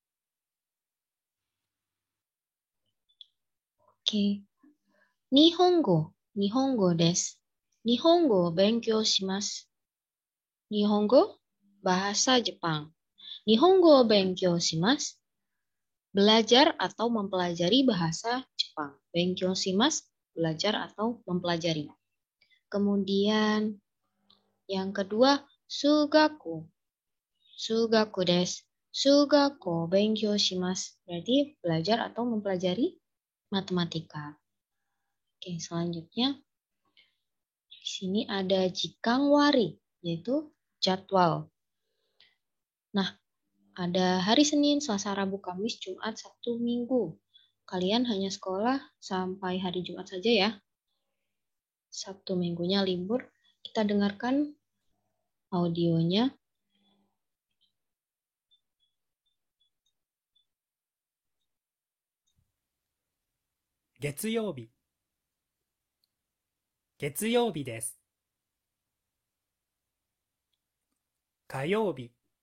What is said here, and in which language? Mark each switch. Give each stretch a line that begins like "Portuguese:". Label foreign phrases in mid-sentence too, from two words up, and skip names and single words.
Indonesian: Oke, Nihongo.
Japanese: 日本語です。日本語勉強します. Nihongo,
Indonesian: bahasa Jepang.
Japanese: 日本語勉強します,
Indonesian: belajar atau mempelajari bahasa Jepang.
Japanese: 勉強します,
Indonesian: belajar atau mempelajari. Kemudian yang kedua,
Japanese: sugaku. 数学です. 数学勉強します,
Indonesian: berarti belajar atau mempelajari matematika. Oke, selanjutnya di sini ada
Japanese: 時間割,
Indonesian: yaitu jadwal. Nah, ada hari Senin, Selasa, Rabu, Kamis, Jumat, Sabtu, Minggu. Kalian hanya sekolah sampai hari Jumat saja ya. Sabtu Minggunya libur. Kita dengarkan audionya.
Japanese: 月曜日。月曜日です。火曜日。